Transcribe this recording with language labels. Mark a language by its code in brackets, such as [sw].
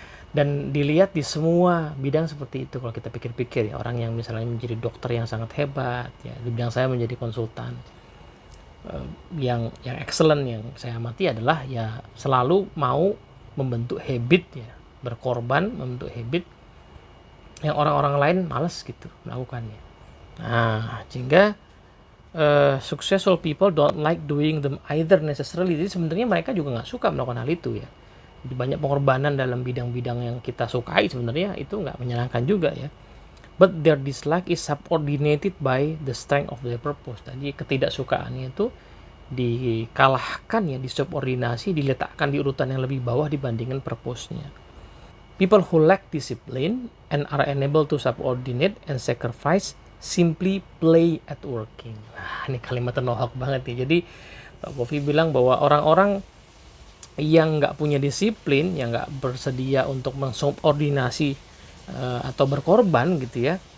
[id] Dan dilihat di semua bidang seperti itu kalau kita pikir-pikir ya, orang yang misalnya menjadi dokter yang sangat hebat ya, di bidang saya menjadi konsultan, yang excellent yang saya amati adalah ya selalu mau membentuk habit ya, berkorban membentuk habit yang orang-orang lain malas gitu melakukannya. Nah, sehingga [en] successful people don't like doing them either necessarily. [id] Jadi sebenarnya mereka juga nggak suka melakukan hal itu ya. Jadi banyak pengorbanan dalam bidang-bidang yang kita sukai sebenarnya itu nggak menyenangkan juga ya. [en] But their dislike is subordinated by the strength of their purpose. [id] Jadi ketidaksukaannya itu dikalahkan ya, disubordinasi, diletakkan di urutan yang lebih bawah dibandingkan purpose-nya. [en] People who lack discipline and are unable to subordinate and sacrifice simply play at working. [id] Nah, ini kalimat ternohok banget nih. Jadi Pak Covey bilang bahwa orang-orang yang nggak punya disiplin, yang nggak bersedia untuk mensubordinasi atau berkorban gitu ya,